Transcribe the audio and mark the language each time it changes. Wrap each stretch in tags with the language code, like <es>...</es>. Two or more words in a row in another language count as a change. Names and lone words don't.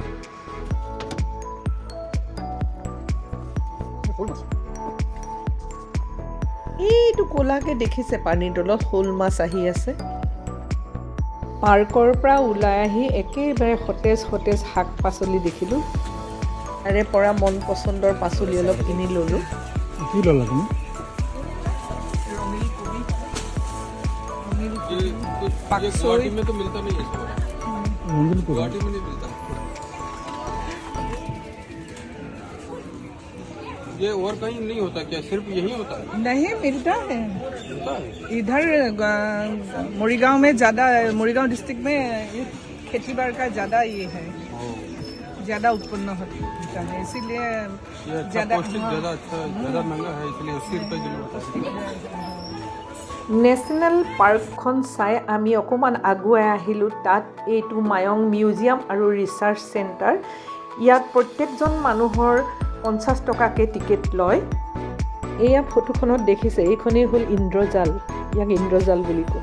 <as>এইটো ক'লাকে দেখিছে, পানীৰ তলত শ'ল মাছ আহি আছে। পাৰ্কৰ পৰা ওলাই আহি একেবাৰে সতেজ সতেজ শাক পাচলি দেখিলোঁ। তাৰে পৰা মন পচন্দৰ পাচলি অলপ কিনি ল'লোঁ। কি ল'লা তুমি?</as> <hi>गुवाहाटी में तो मिलता नहीं है, गुवाहाटी में नहीं मिलता ये, और कहीं नहीं होता क्या? सिर्फ यही होता है? नहीं, मिलता है होता है। इधर मोरीगांव में ज़्यादा, मोरीगांव डिस्ट्रिक्ट में ये खेती बाड़ी का ज़्यादा ये है, ज़्यादा उत्पन्न होता है, इसीलिए ये अच्छा ज़्यादा पौष्टिक, ज़्यादा अच्छा, ज़्यादा महंगा है, इसलिए 80 रुपये किलो होता है।</hi> <as>নেশ্যনেল পাৰ্কখন চাই আমি অকণমান আগুৱাই আহিলোঁ। তাত এইটো মায়ং মিউজিয়াম আৰু ৰিচাৰ্চ চেণ্টাৰ। ইয়াত প্ৰত্যেকজন মানুহৰ 50 টকাকৈ টিকেট লয়। এয়া ফটোখনত দেখিছে, এইখনেই হ'ল ইন্দ্ৰজাল, ইয়াক ইন্দ্ৰজাল বুলি কয়।</as>